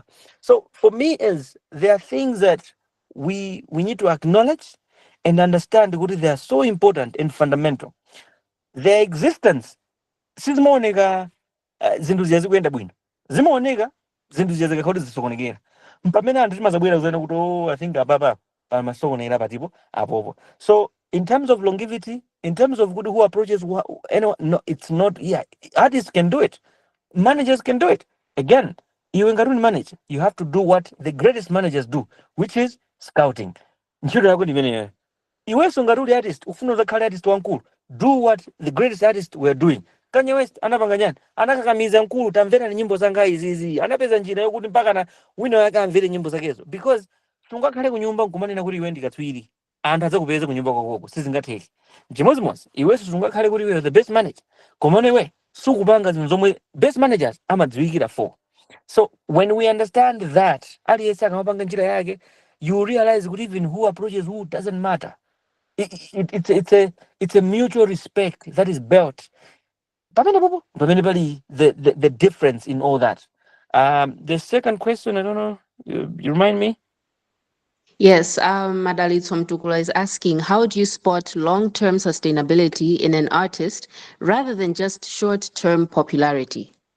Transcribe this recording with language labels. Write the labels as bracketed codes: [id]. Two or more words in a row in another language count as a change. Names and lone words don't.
[en] So for me is there are things that we need to acknowledge and understand kuti they are so important and fundamental. Their existence [ny] sizimaoneka zinthu ziyazikuyenda bwino, zimaoneka zinthu ziyazikakha kuti zisokonekera mpamene anthu timazabwera kuzena kuti [en] I think [ny] apapa pamasokonekera patipo apopo. [en] So in terms of longevity, in terms of who approaches anyone, no, it's not. Yeah, artists can do it, managers can do it. Again, you ngati manage, you have to do what the greatest managers do, which is scouting. [ny] Ntchito yako ndi imeneyo. Iwenso ngati uli artist ufuna uzakhale artist wankulu, [en] do what the greatest artists were doing. [ny] Kanye West anapanga nyani anakakamiza nkulu tamvera ni nyimbo zanga izizi anapeza njira yokuti mpaka na wina yake amvere nyimbo zakezo because tungakhale kunyumba nkumanena kuti iwe ndikatswiri anthu adzakupeza kunyumba kwakoko sizingatheki chimodzimodzi iwenso tungakhale kuti iwe [en] the best manager [ny] koma iwe sukupanga zinthu zomwe [en] best managers [ny] amadziwikira for. [en] So when we understand that [ny] aliyese akamapanga njira yake [en] you realize that even who approaches who doesn't matter. It's a mutual respect that is built. The difference in all that. The second question, I don't know, you remind me? Yes, Madalit Somtukula is asking, how do you spot long-term sustainability in an artist rather than just short-term popularity?